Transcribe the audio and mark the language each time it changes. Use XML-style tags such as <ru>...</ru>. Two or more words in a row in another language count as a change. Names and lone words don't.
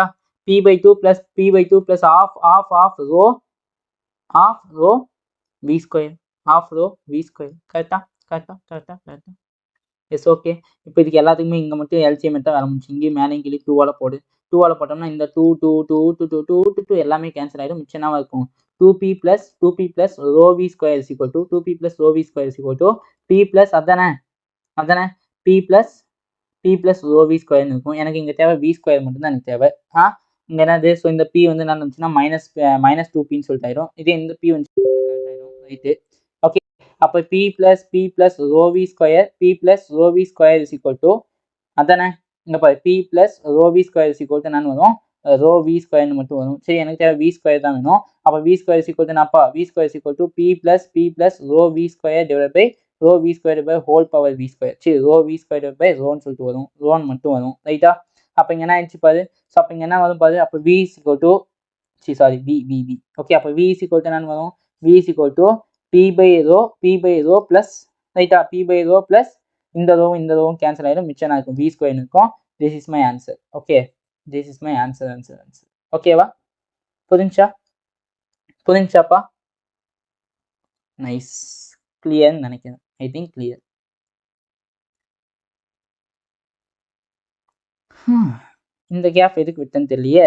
<en>P/2 plus P/2 plus half rho v². கரெக்டா? yes okay.</en> <ta>இப்போ இதுக்கு எல்லாத்துக்குமே இங்கே மட்டும் எல்சிஎம் எடுத்தால் வேலை முடிச்சு. இங்கேயும் மேலேயும் கீழே 2ஆல் போடு. 2ஆல் போட்டோம்னா இந்த 2 எல்லாமே கேன்சல் ஆகிடும். மிச்சம் என்ன இருக்கும்?</ta> <en>2p plus ρv² = 2p plus ρv² p plus அதானே p plus ρv² இருக்கும்.</en> <ta>எனக்கு இங்கே தேவை v² மட்டும்தான் எனக்கு தேவை. இங்கே என்னது? ஸோ இந்த p வந்து என்ன இருந்துச்சுன்னா -2pன்னு சொல்லிட்டு ஆயிடும். இதே இந்த p வந்து கரெக்ட் ஆயிடும், ரைட்டு? ஓகே, அப்போ</ta> <en>p plus ρv²</en> <ta>அதானே? இங்கே பாரு,</ta> <en>p plus ρv²</en> <ta>என்னன்னு வரும்? ρv² மட்டும் வரும். சரி, எனக்கு தேவை v² தான் வேணும். அப்போ v² என்னப்பா?</ta> <en>v² p plus ρv²/ρv²</en> <ta>சரி, ρv²/ρன்னு சொல்லிட்டு வரும். ரோன் மட்டும் வரும், ரைட்டா? அப்போ இங்கே என்ன ஆயிடுச்சு பாரு. ஸோ அப்போ இங்கே என்ன வரும் பாரு. அப்போ v ஓகே, அப்போ v என்னன்னு வரும்?</ta> <en>v p/ρ plus, ரைட்டா? p/ρ plus</en> <ta>இந்த ரோவும் கேன்சல் ஆயிடும். மிச்சம் இருக்கும் v² இருக்கும்.</ta> <en>this is my answer. okay, this is my answer. ஓகேவா?</en> <ta>புரிஞ்சாப்பா? நைஸ். கிளியர்னு நினைக்கிறேன்.</ta> <en>I think clear.</en> <ta>இந்த கேப் எதுக்கு விட்டேன்னு தெரியலையே.</ta>